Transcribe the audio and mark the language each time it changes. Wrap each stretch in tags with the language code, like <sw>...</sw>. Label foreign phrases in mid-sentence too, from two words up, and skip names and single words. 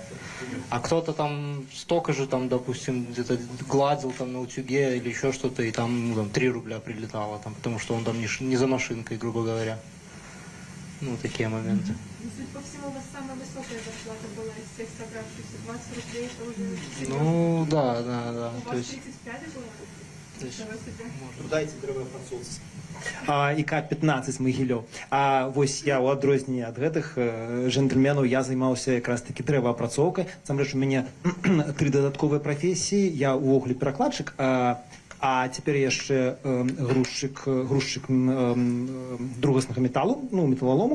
<ru>А кто-то там столько же там, допустим, где-то гладил там на утюге или еще что-то, и там, ну, там 3 рубля прилетало, там, потому что он там не за машинкой, грубо говоря. Ну, такие моменты. Судя по всему, у вас самая высокая зарплата была из всех собравшихся. 20 рублей это уже... Ну, да. У вас 35 было?</ru> <be>Дайте древоапрацоўцы. І К-15 Магілёў. А вось я ў адрозненне ад гэтых джентльменаў я займаўся якраз такі дрэваапрацоўкай. Насамрэч у мяне 3 дадатковыя прафесіі. Я ўвогуле перакладчык, а цяпер яшчэ грузчык другаснага металу, ну, металлолому.</be>